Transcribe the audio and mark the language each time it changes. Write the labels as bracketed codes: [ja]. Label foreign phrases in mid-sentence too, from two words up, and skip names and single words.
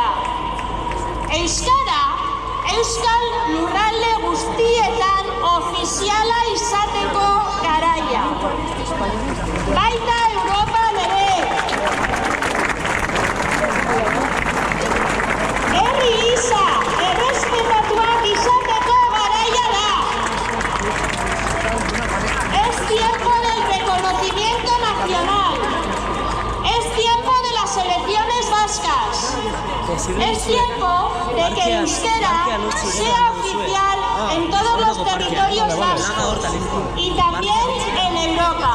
[eu] Euskara, Euskal lurralde guztietan ofiziala izateko garaia. Baita Europan ere. Herri gisa errespetatuak izateko garaia da. [es] Es tiempo del reconocimiento nacional. Es tiempo de las elecciones vascas. Es tiempo de que el euskera sea oficial en todos los territorios vascos y también en Europa.